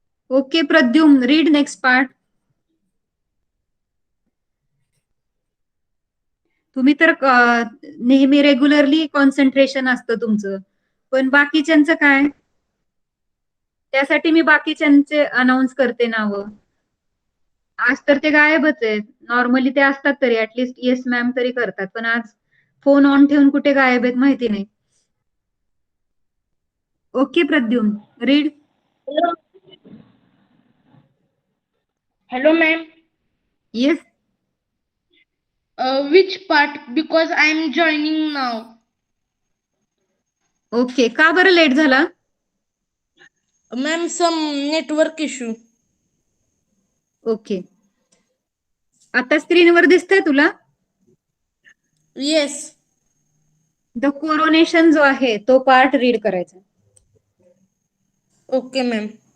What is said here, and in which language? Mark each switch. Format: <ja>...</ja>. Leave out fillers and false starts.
<en>Okay Pradyum, read next part.</en> <mr>तुम्ही तर नेहमी रेग्युलरली कॉन्सन्ट्रेशन असतं तुमचं, पण बाकीच्यांचं काय? त्यासाठी मी बाकीच्यांचे अनाऊन्स करते नावं. आज तर ते गायबच आहेत. नॉर्मली ते असतात तरी ऍटलिस्ट येस मॅम तरी करतात, पण आज फोन ऑन ठेवून कुठे गायब आहेत माहिती नाही.</mr> <en>Okay Pradyum, read. Hello. Hello, ma'am. Yes. Which part? Because I am joining now.</en> <mr>Okay, का बरं लेट झाला?</mr> <en>Ma'am, some network issue.</en> <mr>Okay, आता स्क्रीनवर दिसतंय तुला?</mr> <en>Yes.</en> <mr>द कोरोनेशन जो आहे तो पार्ट रीड करायचा.</mr> <en>Okay ma'am.</en>